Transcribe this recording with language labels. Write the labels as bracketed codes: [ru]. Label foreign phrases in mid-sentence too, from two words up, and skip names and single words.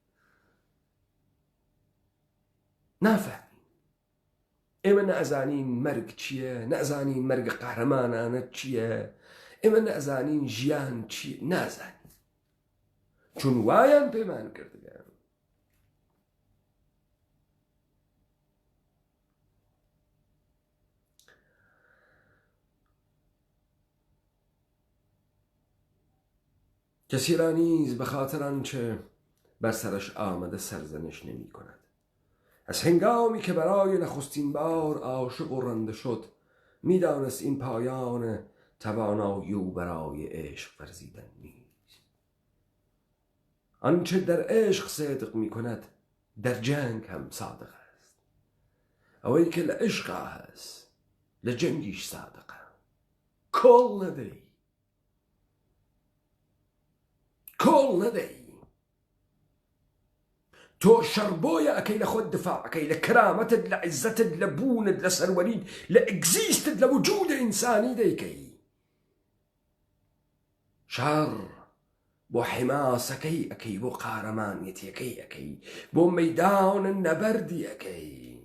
[ckb] نافەهمین ئێمە نەزانین مەرگ چییە نەزانین مەرگە قەهرەمانانە چییە ئێمە نەزانین ژیان چییە نازانین چون وایان پێمان کردگە [fa] کەسی را نیز بە خاطر آنچه بر سرش آمده سرزنش نمی کند از هنگامی که برای نخستین بار عاشق و رنده شد میدانست این پایان توانایی او برای عشق ورزیدن نیست آنچه در عشق صدق می کند در جنگ هم صادق است [ckb] اوی که لعشق هست لجنگیش صادقه کل نداری کۆڵ نەدەی تۆ شەڕبۆیە ئەەکەی لە خۆت دفاعەکەی لە کرامەتت لە عیزەتت لە بوونت لە سەروەریت لە ئەگزیستت لە وجودە ئینسانی دەیکەی شەڕ بۆ حماسەکەی ئەەکەی بۆ قارەمانیەتیەکەی ئەەکەی بۆ مەیدانە نەبەردی ئەەکەی